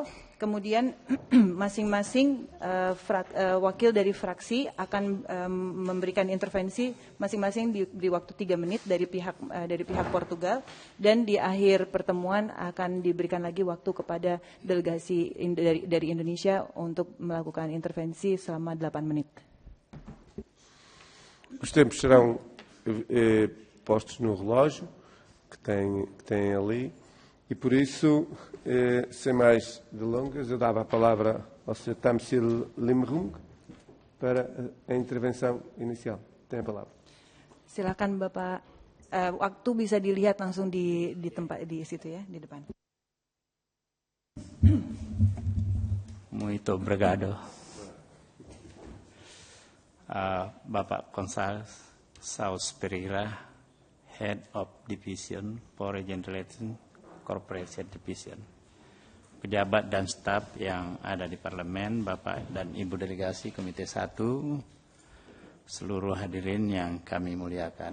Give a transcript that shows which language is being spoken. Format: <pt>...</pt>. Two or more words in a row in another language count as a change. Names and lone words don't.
<id>Kemudian masing-masing wakil dari fraksi akan memberikan intervensi masing-masing di waktu 3 menit dari pihak Portugal, dan di akhir pertemuan akan diberikan lagi waktu kepada delegasi dari Indonesia untuk melakukan intervensi selama 8 menit.</id> <pt>Os tempos serão postos no relógio que tem ali. E por isso, sem mais delongas, eu dava a palavra ao Sr. Thamsil Limrung para a intervenção inicial. Tem a palavra.</pt> <id>Silakan Bapak, waktu bisa dilihat langsung di tempat di situ ya, di depan.</id> <pt>Muito obrigado.</pt> <id>Bapak Gonçalves Saus Pereira,</id> <en>Head of Division for Regional Relations Corporation Division,</en> <id>pejabat dan staf yang ada di parlemen, Bapak dan Ibu delegasi Komite 1, seluruh hadirin yang kami muliakan.</id>